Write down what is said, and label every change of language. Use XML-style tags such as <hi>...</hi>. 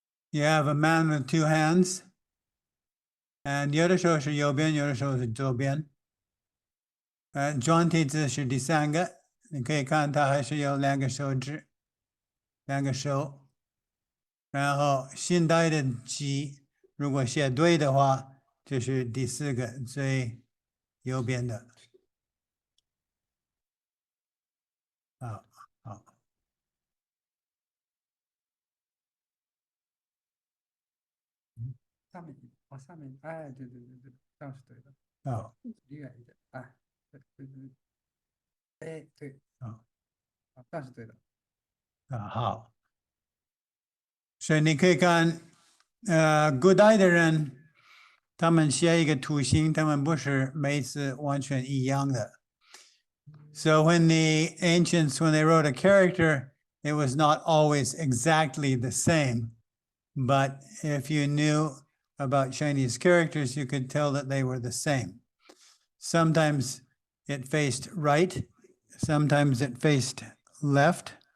<en>You have a man with 2 hands, and</en> <zh>有的时候是右边，有的时候是左边。转体字是第3个，你可以看它还是有2个手指，2个手。然后现代的 G， 如果写对的话，就是第4个最右边的。好。下面往下面，哎，对，这样是对的。好。离远一点，哎，对，哎，对，好，这样是对的。好。所以你可以看，古代的人，他们写一个图形，他们不是每次完全一样的。</zh> <en>So when the ancients, when they wrote a character, it was not always exactly the same. But if you knew about Chinese characters, you could tell that they were the same. Sometimes it faced right, sometimes it faced left.</en>